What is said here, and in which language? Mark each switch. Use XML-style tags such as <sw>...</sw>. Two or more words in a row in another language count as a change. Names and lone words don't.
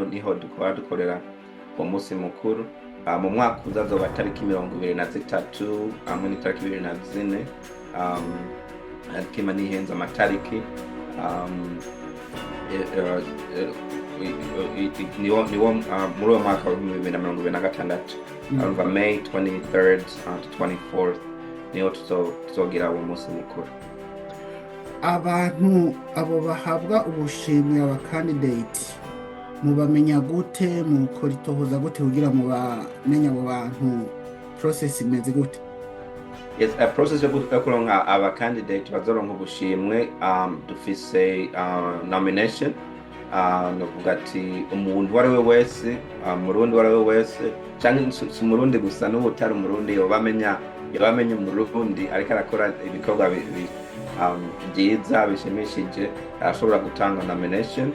<rn>Niho dukorera uwo munsi mukuru. Mu mwaka uzazoba tariki 23 hamwe n'itariki 24, kima nihenze amatariki. Niwo muri uwo mwaka wa 2026, urumva</rn> <en>May 23rd to 24th</en> <rn>niho tuzogira uwo munsi mukuru. Abantu abo bahabwa ubushimwe, aba candidate, mubamenya gute, mukora itohoza gute kugira mubamenya abo bantu, process imeze gute?</rn> <en>Yes, a process</en> <rn>yo kuronka aba candidate bazoronka ubushimwe. Dufise nomination. Novuga ati umuntu wari we wese, murundi wari we wese, canke si umurundi gusa, n'ubutari umurundi yobamenya umurundi ariko arakora ibikorwa byiza bishimishije, arashobora gutanga nomination.</rn>